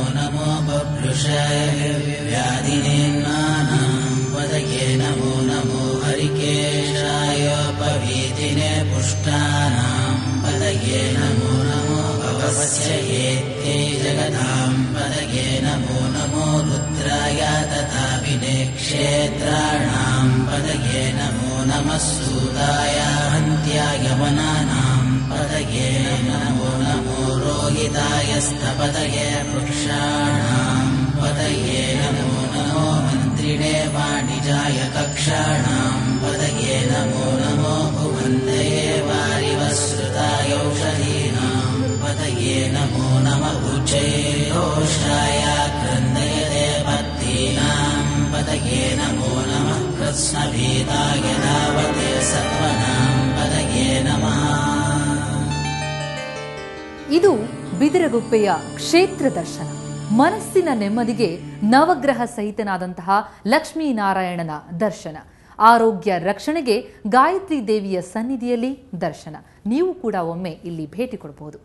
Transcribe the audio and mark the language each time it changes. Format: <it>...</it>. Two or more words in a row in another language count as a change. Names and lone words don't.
<sa>ನಮೋ ಬಭ್ರುಷೇ ವ್ಯಾಧಿನೇನ್ನಾನಾಂ ಪತಯೇ ನಮೋ ನಮೋ ಹರಿಕೇಶಾಯೋಪವೀತಿನೇ ಪುಷ್ಟಾನಾಂ ಪತಯೇ ನಮೋ ನಮೋ ಭವಸ್ಯ ಏತ್ಯೈ ಜಗತಾಂ ಪತಯೇ ನಮೋ ನಮೋ ರುದ್ರಾಯ ತಥಾ ವಿನೇಕ್ಷೇತ್ರಾಣಾಂ ಪತಯೇ ನಮೋ ನಮಃ ಸೂತಾಯ ಹಂತ್ಯಾಯ ವನಾನಾಂ ಪತಯೇ ನಮೋ ನಮೋ ರೋಹಿತಾಯ ಸ್ತಪತಯೇ ವೃಕ್ಷಾಣಾಂ ಪತಯೇ ನಮೋ ನಮೋ ಮಂತ್ರಿಣೇ ವಾಣಿಜಾಯ ಕಕ್ಷಾಣಾಂ ಪತಯೇ ನಮೋ ನಮೋ ಭುವಂತಯೇ नमो नमः उच्चैरोषाय क्रन्दयते भक्तीनां पदये नमो नमः कृत्स्नभीताय धावते सत्त्वनां पदये नमः.</sa> <kn>ಇದು ಬಿದಿರಗುಪ್ಪೆಯ ಕ್ಷೇತ್ರ ದರ್ಶನ. ಮನಸ್ಸಿನ ನೆಮ್ಮದಿಗೆ ನವಗ್ರಹ ಸಹಿತನಾದಂತಹ ಲಕ್ಷ್ಮೀನಾರಾಯಣನ ದರ್ಶನ. ಆರೋಗ್ಯ ರಕ್ಷಣೆಗೆ ಗಾಯತ್ರಿ ದೇವಿಯ ಸನ್ನಿಧಿಯಲ್ಲಿ ದರ್ಶನ. ನೀವು ಕೂಡ ಒಮ್ಮೆ ಇಲ್ಲಿ ಭೇಟಿ ಕೊಡಬಹುದು.</kn>